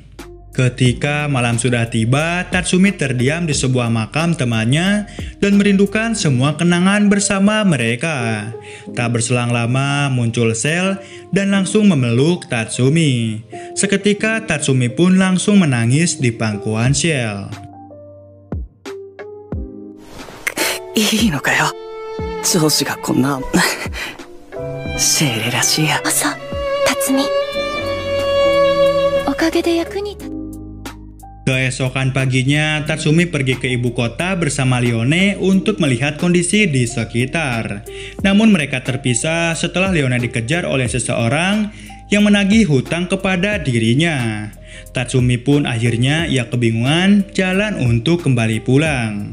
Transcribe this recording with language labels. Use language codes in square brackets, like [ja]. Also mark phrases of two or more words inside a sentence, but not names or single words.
[id] Ketika malam sudah tiba, Tatsumi terdiam di sebuah makam temannya dan merindukan semua kenangan bersama mereka. Tak berselang lama muncul Cell dan langsung memeluk Tatsumi. Seketika Tatsumi pun langsung menangis di pangkuan Cell. [ja] いいのかよ、上司がこんな精霊らしいや。そう、辰巳。おかげで役に立つ。 [id] Keesokan paginya, Tatsumi pergi ke ibu kota bersama Leone untuk melihat kondisi di sekitar. Namun mereka terpisah setelah Leone dikejar oleh seseorang yang menagih hutang kepada dirinya. Tatsumi pun akhirnya ia kebingungan jalan untuk kembali pulang.